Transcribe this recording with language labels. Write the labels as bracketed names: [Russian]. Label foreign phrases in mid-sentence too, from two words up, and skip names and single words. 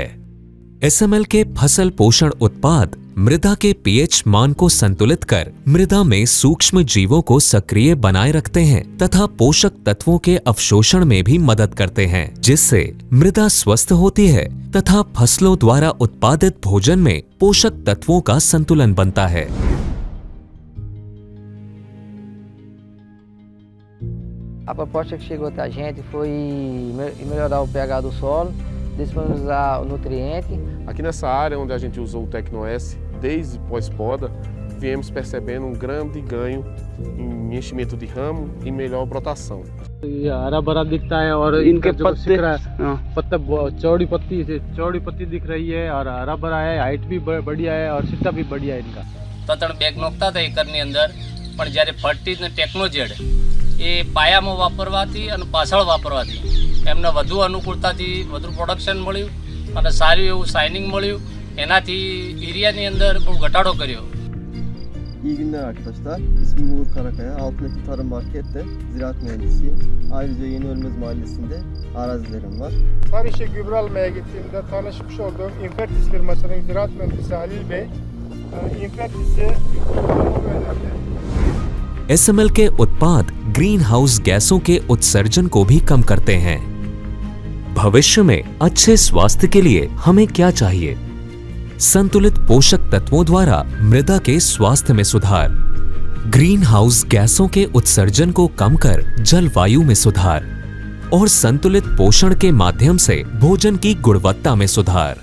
[Hindi] SML के फसल पोषण उत्पाद मृदा के pH मान को संतुलित कर मृदा में सूक्ष्म जीवों को सक्रिय बनाए रखते हैं तथा पोषक तत्वों के अवशोषण में भी मदद करते हैं, जिससे मृदा स्वस्थ होती है तथा फसलों द्वारा उत्पादित भोजन में पोषक तत्वों का संतुलन बनता है। [Portuguese] A proposta que chegou até a gente foi melhorar o pH do solo, disponibilizar o nutriente. Aqui nessa área onde a gente usou o Tecno-S, desde pós-poda, viemos percebendo um grande ganho em enchimento de ramo e melhor brotação. [Hindi] हरा भरा दिखता है और इनके पत्ते चौड़ी पत्ती दिख रही है और हरा भरा है, हाइट भी बढ़िया है और सिट्टा भी बढ़िया है इनका। [Gujarati] ત્રણ બેગ નોખતા હતા એકરની અંદર, પણ જ્યારે ફર્ટી ને ટેકનોજેડ એ પાયામાં વાપરવાથી અને પાછળ વાપરવાથી એમને વધુ અનુકૂળતાથી વધુ પ્રોડક્શન મળ્યું અને સારું એવું શાઇનિંગ મળ્યું, એનાથી એરિયાની અંદર બહુ ઘટાડો કર્યો. [Turkish] İyi günler arkadaşlar. İsmim Uğur Karakaya. Altındaki Tarım Market'te ziraat mühendisiyim. Ayrıca Yeni Ölmez Mahallesi'nde arazilerim var. Sarıçe gübre almaya gittiğimde tanışmış olduğum Infertis firmasının ziraat mühendisi Halil Bey, Infertis'i önerdi. [Hindi] SML के उत्पाद [English] green house [Hindi] गैसों के उत्सर्जन को भी कम करते हैं। भविष्य में अच्छे स्वास्थ्य के लिए हमें क्या चाहिए? संतुलित पोषक तत्वों द्वारा मृदा के स्वास्थ्य में सुधार, [English] green house [Hindi] गैसों के उत्सर्जन को कम कर जलवायु में सुधार और संतुलित पोषण के माध्यम से भोजन की गुणवत्ता में सुधार।